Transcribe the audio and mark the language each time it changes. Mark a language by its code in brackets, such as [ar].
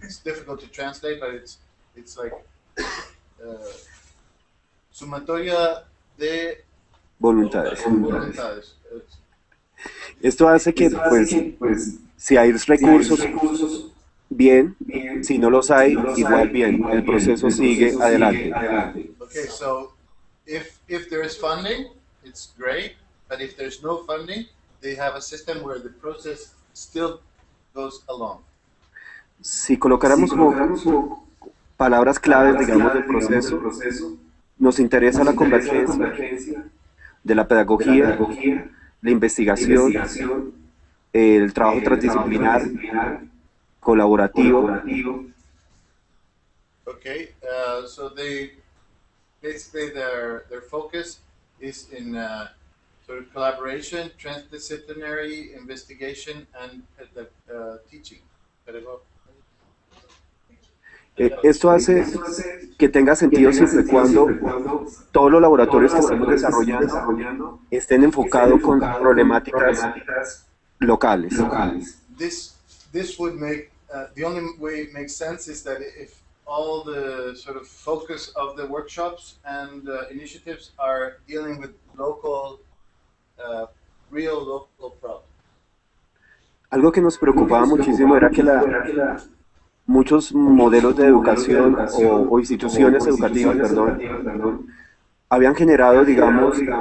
[en] It's difficult to translate, but it's like [es] sumatoria de Voluntades. voluntades. Esto hace que, pues, si hay recursos, bien, si no los hay, igual bien, el proceso sigue adelante. [en] Okay, so if there is funding, it's great, but if there's no funding, they have a system where the process still goes along. [es] Si colocáramos como palabras claves, digamos, del proceso, nos interesa la convergencia de la pedagogía, la investigación, el trabajo transdisciplinar, colaborativo. [en] Okay, so they basically their focus is in sort of collaboration, transdisciplinary investigation, and teaching. [es] Esto hace que tenga sentido siempre y cuando todos los laboratorios que estamos desarrollando estén enfocados con problemáticas locales. [en] This would make the only way it makes sense is that if all the sort of focus of the workshops and initiatives are dealing with local, real local problems. [es] Algo que nos preocupaba muchísimo era que muchos modelos de educación o instituciones educativas, perdón, habían generado, digamos,